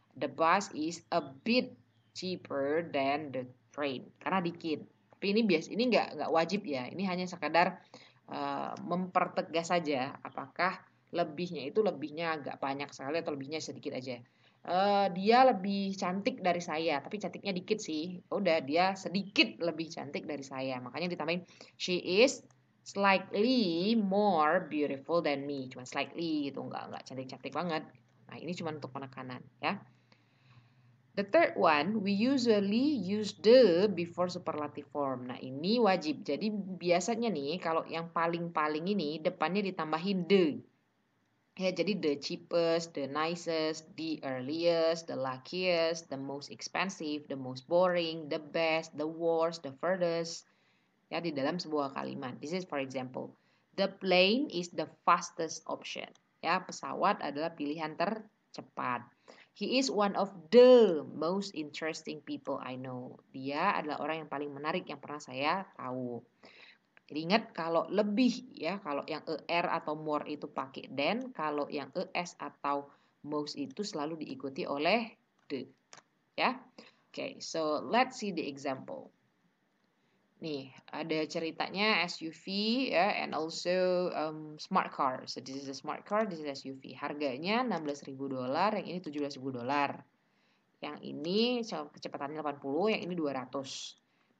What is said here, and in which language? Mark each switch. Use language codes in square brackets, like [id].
[en] The bus is a bit cheaper than the train, [id] karena dikit. Tapi ini nggak wajib ya, ini hanya sekadar mempertegas saja apakah lebihnya agak banyak sekali atau lebihnya sedikit aja. Dia lebih cantik dari saya, tapi cantiknya dikit sih. Udah, dia sedikit lebih cantik dari saya. Makanya ditambahin [en] she is slightly more beautiful than me. [id] Cuma slightly gitu, enggak cantik-cantik banget. Nah, ini cuma untuk penekanan ya. [en] The third one, we usually use the before superlative form. [id] Nah, ini wajib. Jadi biasanya nih, kalau yang paling-paling ini depannya ditambahin the. Ya, jadi [en] the cheapest, the nicest, the earliest, the luckiest, the most expensive, the most boring, the best, the worst, the furthest. [id] Ya, di dalam sebuah kalimat. [en] This is for example. The plane is the fastest option. [id] Ya, pesawat adalah pilihan tercepat. [en] He is one of the most interesting people I know. [id] Dia adalah orang yang paling menarik yang pernah saya tahu. Jadi ingat kalau lebih ya, kalau yang ER atau more itu pakai than, kalau yang ES atau most itu selalu diikuti oleh the. Ya. [en] Okay, so let's see the example. [id] Nih, ada ceritanya SUV ya, [en] and also smart car. So this is a smart car, this is SUV. [id] Harganya $16.000, yang ini $17.000. Yang ini kecepatannya 80, yang ini 200.